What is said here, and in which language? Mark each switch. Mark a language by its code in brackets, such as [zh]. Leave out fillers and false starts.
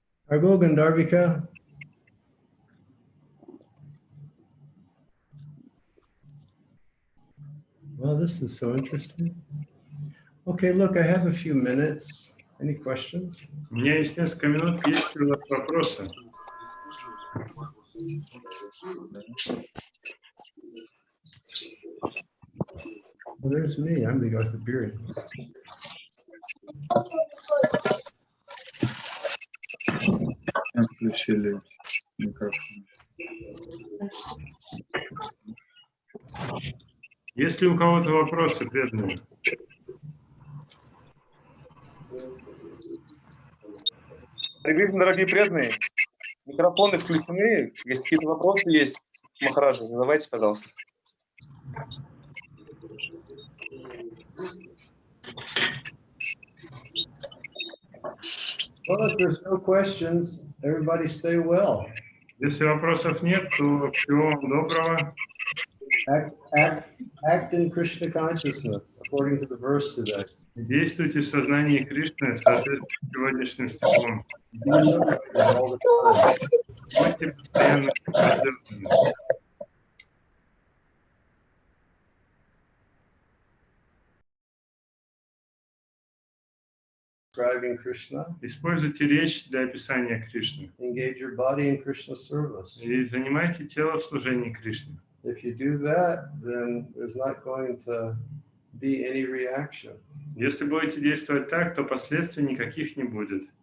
[en] Haribol, Gandharvika. Well, this is so interesting. Okay, look, I have a few minutes. Any questions? [ru] У меня есть несколько минут, есть ли у вас вопросы? [en] Well, there's me. I'm the Gautabiri. [ru] Включили микрофон. Есть ли у кого-то вопросы, преданные? Приветствую, дорогие преданные. Микрофоны включены. Если какие-то вопросы есть, Махараджа, задавайте, пожалуйста. [en] Well, if there's no questions, everybody stay well. [ru] Если вопросов нет, то всего вам доброго. [en] Act in Krishna consciousness, according to the verse today. [ru] Действуйте в сознании Кришны в соответствии с сегодняшним стихом. [en] Be alert all the time. [ru] Будьте постоянно поддержаны. [en] Describing Krishna. [ru] Используйте речь для описания Кришны. [en] Engage your body in Krishna's service. [ru] И занимайте тело в служении Кришне. [en] If you do that, then there's not going to be any reaction. [ru] Если будете действовать так, то последствий никаких не будет.